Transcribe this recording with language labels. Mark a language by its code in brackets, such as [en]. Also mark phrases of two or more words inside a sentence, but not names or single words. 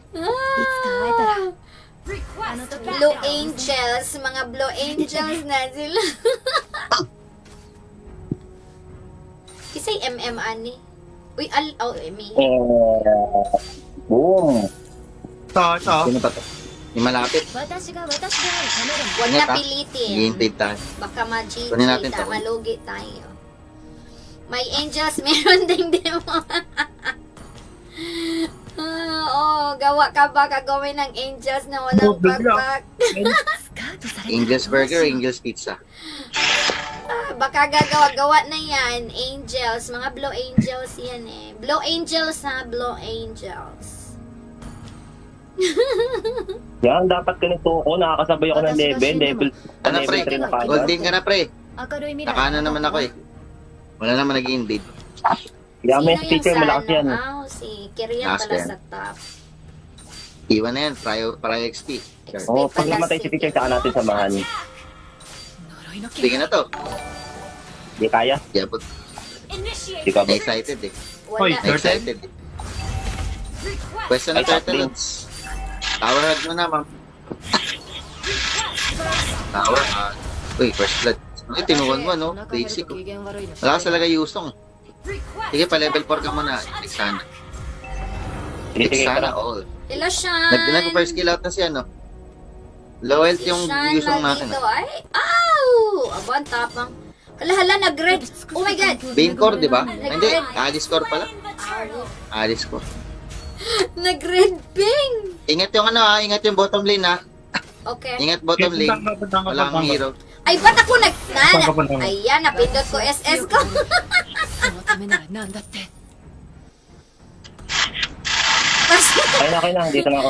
[tl] Blue Angels, mga Blue Angels na sila. Kisay MM ani. Uy, me. Boom. Sino pa to? Yung malapit. [ja] 私が私であるためでも [tl] Huwag Ingat, na ah. pilitin. I-invade tayo. Baka ma-GG Kunin natin to. malugi tayo. May angels, meron ding demo. Gawa ka ba kagawin ng angels na walang backpack? [ja] スカウトされた [en] Angels Burger or Angels Pizza? [tl] Baka gagawa na yan. Angels, mga Blue Angels yan eh. Blue Angels ha, Blue Angels. Yan, dapat ganito ako. Nakakasabay ako ng level. Ano pre? Level 3 na kagad. Golden ka na pre. [ja] 明るい未来 [tl] Nakano naman ako eh. Wala naman nag-invade. Kaya may Sino teacher, yung sa malakas yan. si Kirian Malakas pala yan. sa top. Iwan na yan. [en] Prio XP. [tl] Oo, pag namatay si teacher, saka natin samahan. Tingin na to. Di kaya. [en] Yeah, but [tl] Di ka ba? [en] excited eh. [tl] Hoy, Wala. Excited eh. Question ng Ay, turtle. [en] something. [tl] Lods. [en] Tower hug [tl] mo na, ma'am. [en] Tower hug. [tl] Uy, [en] first blood. [tl] Ay, tinuwan mo, no? Basic. Oh. Malakas talaga Yusong. Sige, pa-level 4 ka muna. Sana. Sige, sige, Sana tara. all. Hello, Sean. Nag-first kill out na siya, no? [en] Low health [tl] yung Sean Yusong natin. Malito. ah. Ay, ow! Aba, ang tapang. Kalahala, nag-red. [en] Oh my God. [tl] Bane core, di ba? Ay, hindi, Alice core pala. Alice core. Nag-red ping. Ingat yung ano ha, ingat yung bottom lane ha. Okay. Ingat bottom lane. Walang hero. Ay, ba't ako nag... Papunta mo. Ayan, napindot ko SS ko. Okay na, dito na ako.